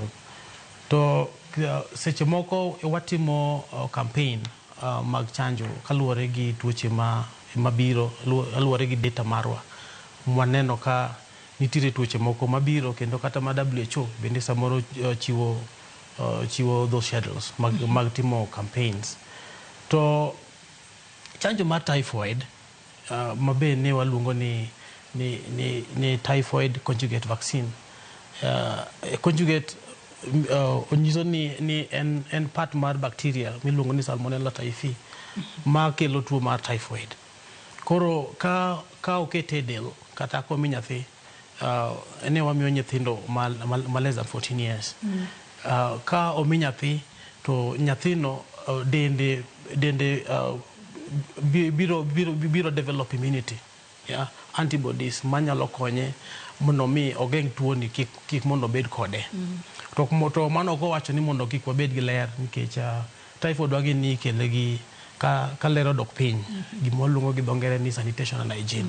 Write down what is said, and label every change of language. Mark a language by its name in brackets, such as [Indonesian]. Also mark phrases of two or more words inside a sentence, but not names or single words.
[Luo (Kenya and Tanzania)] To seche moko watimo campaign mag chanjo kaluwore gi tuoche mabiro, kaluwore gi data marwa. Mwaneno ka nitiere tuoche moko mabiro kendo kata ma WHO bende samoro chiwo [English] those schedules [Luo (Kenya and Tanzania)] mag timo campaigns. To chanjo mar typhoid mabe ne waluongo ni [English] typhoid conjugate vaccine. [Luo (Kenya and Tanzania)] Conjugate onyiso ni en part mar bacteria miluongo ni Salmonella typhi ma kelo tuo mar typhoid. Koro ka okete del kata komi nyathi ne wamiyo nyithindo ma [English] less than 14 years. [Luo (Kenya and Tanzania)] Ka omi nyathi to nyathino dende biro [English] develop immunity, [Luo (Kenya and Tanzania)] antibodies manyalo konye mondo mi ogeng' tuo ni kik mondo bed kode. To mano ok owacho ni mondo kik wabed gi ler nikech typhoid wagi ni ikele gi ka lero dok piny gima waluongo gi dho ngere ni [English] sanitation and hygiene.